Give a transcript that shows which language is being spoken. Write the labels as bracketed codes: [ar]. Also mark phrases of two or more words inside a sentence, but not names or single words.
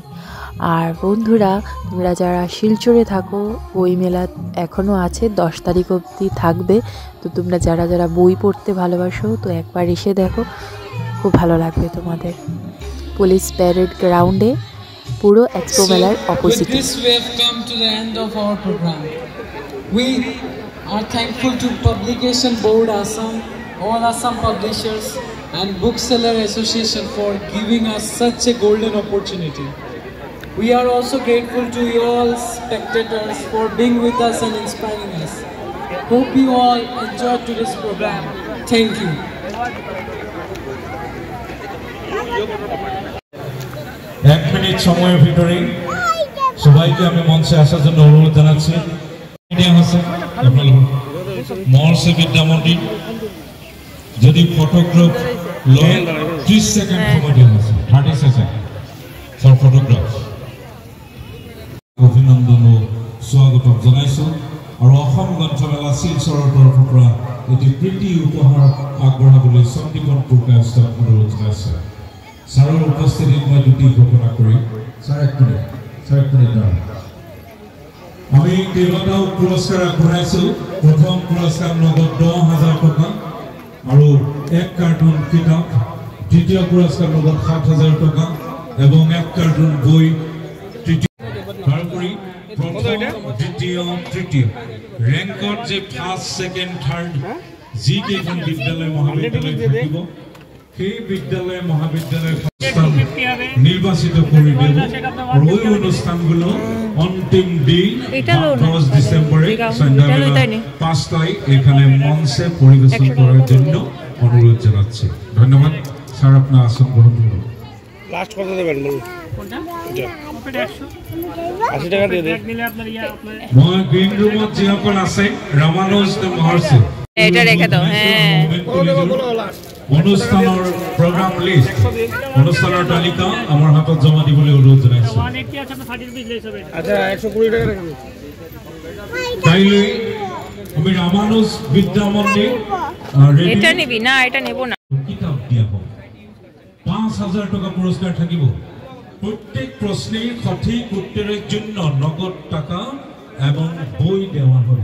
[bn] আর বন্ধুরা, তোমরা যারা শিলচরে থাকো, বই মেলা এখনও আছে, 10 তারিখ অবধি থাকবে। তো তোমরা যারা যারা বই পড়তে ভালোবাসো, তো একবার এসে দেখো, খুব ভালো লাগবে তোমাদের। পুলিশ প্যারেড গ্রাউন্ডে, পুরো এক্সপো মেলার অপোজিটে। [en] We are thankful to Publication Board Assam, all Assam publishers and Bookseller Association for giving us such a golden opportunity. We are also grateful to you all spectators for being with us and inspiring us. Hope you all enjoyed today's program. Thank you. [bn] এক মিনিট সময়ের ভিতরে সবাইকে আমি মঞ্চে আসার জন্য অনুরোধ জানাচ্ছি। মহর্ষি বিদ্যা মন্দির যদি ফটোগ্রাফ লয় 30 সেকেন্ড সময় দেওয়া আছে, 30 [en] second for photograph. [as] অভিনন্দন ও স্বাগতম জনাইছো। আৰু অসম গ্ৰন্থমেলা শিলচৰৰ তৰফৰ পৰা এটি প্ৰীতি উপহাৰ আগবঢ়াবলৈ চণ্ডীগড় প্ৰকাশক অনুৰোধ জনাইছে। ছাৰৰ উপস্থিতিত মই দুটি ঘোষণা কৰিম। ছাৰ এক মিনিট আমি কেইবাটাও পুৰস্কাৰ আগবঢ়াইছো। প্ৰথম পুৰস্কাৰ নগদ 10,000 টকা আৰু এক কাৰ্টুন কিতাপ, দ্বিতীয় পুৰস্কাৰ নগদ 7,000 টকা এবং এক কাৰ্টুন বই। তাৰোপৰি প্ৰথম, দ্বিতীয়, তৃতীয় ৰেংকত যে [en] first, second, third [as] যিকেইখন বিদ্যালয় মহাবিদ্যালয় থাকিব, সেই বিদ্যালয় মহাবিদ্যালয় [bn] নির্বাচিত করে দেব। আর ওই অনুষ্ঠানগুলো অন্তিম দিন 10 ডিসেম্বরে সন্ধ্যাবেলা 5টায় এখানে মঞ্চে পরিবেশন করার জন্য অনুরোধ জানাচ্ছি। ধন্যবাদ স্যার, আপনার আসন গ্রহণ করুন। লাস্ট কত দেবেন বলুন? 80 টাকা দিয়ে দেন। [as] মই গ্রিন রুমত যিসকল আছে, রামানুজ মহর্ষি, [bn] এটা রেখে দাও। হ্যাঁ, [as] অনুষ্ঠানৰ প্ৰগ্ৰাম লিষ্ট, অনুষ্ঠানৰ তালিকা আমাৰ হাতত জমা দিবলৈ অনুৰোধ জনাইছো। [bn] আচ্ছা 120 টাকা রাখুন। [as] কাইলৈ আমি ৰামানুজ বিদ্যা মন্দিৰ [bn] এটা নিবি না? এটা নেব না। [as] কিতাপ দিয়া হ'ব, 5,000 টাকা পুরস্কার থাকিব। [bn] প্রত্যেক প্রশ্নের সঠিক উত্তরের জন্য নগদ টাকা এবং বই দেওয়া হবে।